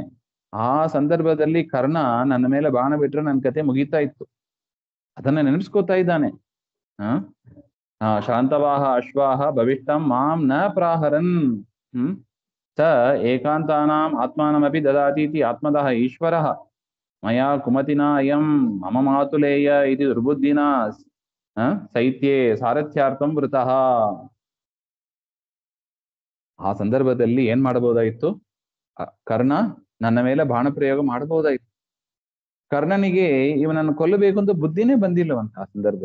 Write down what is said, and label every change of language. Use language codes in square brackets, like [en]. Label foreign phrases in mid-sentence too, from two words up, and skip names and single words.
[kn] ಆ ಸಂದರ್ಭದಲ್ಲಿ ಕರ್ಣ ನನ್ನ ಮೇಲೆ ಬಾಣ ಬಿಟ್ರೆ ನನ್ನ ಕತೆ ಮುಗೀತಾ ಇತ್ತು. ಅದನ್ನ ನೆನೆಸ್ಕೋತಾ ಇದ್ದಾನೆ. [sa] ಶಾಂತವಾಹ ಅಶ್ವಾಹ ಭವಿಷ್ಠಂ ಮಾಂ ನ ಪ್ರಾಹರನ್ ಸ ಏಕಾಂತಾನಾಂ ಆತ್ಮಾನಮಪಿ ದದಾತೀತಿ ಆತ್ಮದಃ ಈಶ್ವರಃ ಮಯಾ ಕುಮತಿನ ಅಯಂ ಮಮ ಮಾತುಲೇಯ ಇದು ದುರ್ಬುದ್ಧಿನ ಸೈತ್ಯೇ ಸಾರಥ್ಯಾರ್ಥಂ ವೃತಃ. [kn] ಆ ಸಂದರ್ಭದಲ್ಲಿ ಏನ್ ಮಾಡಬಹುದಾಯಿತು, ಕರ್ಣ ನನ್ನ ಮೇಲೆ ಬಾಣ ಪ್ರಯೋಗ ಮಾಡಬಹುದಾಯ್ತು. ಕರ್ಣನಿಗೆ ಇವನನ್ನು ಕೊಲ್ಲಬೇಕು ಅಂತ ಬುದ್ಧಿನೇ ಬಂದಿಲ್ಲವಂತ ಆ ಸಂದರ್ಭದಲ್ಲಿ.